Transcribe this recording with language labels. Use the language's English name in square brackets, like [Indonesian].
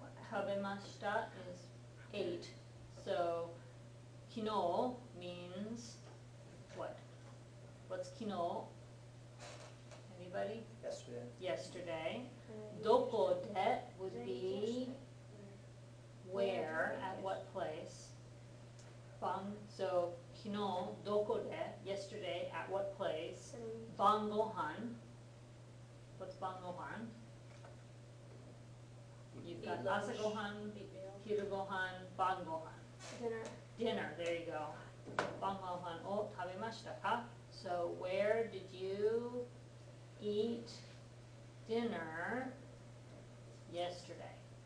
[Japanese] 食べました [English] is ate. So 昨日 means what? What's 昨日?Anybody? Yesterday. Yesterday. どこで would be where, at what place. 晩 so [Japanese] 昨日どこで [English] yesterday at what place. [Japanese] 晩ご飯 [English] what's [Japanese] 晩ご飯? [English] You've got Eat [Japanese] 朝 [English] lunch. [Japanese] ごはん [English] Eat meal. [Japanese] 昼ごはん晩ごはん [English] Dinner. Dinner, there you go. [Japanese] 晩ごはんを食べましたか? [English] So where did you eat dinner yesterday?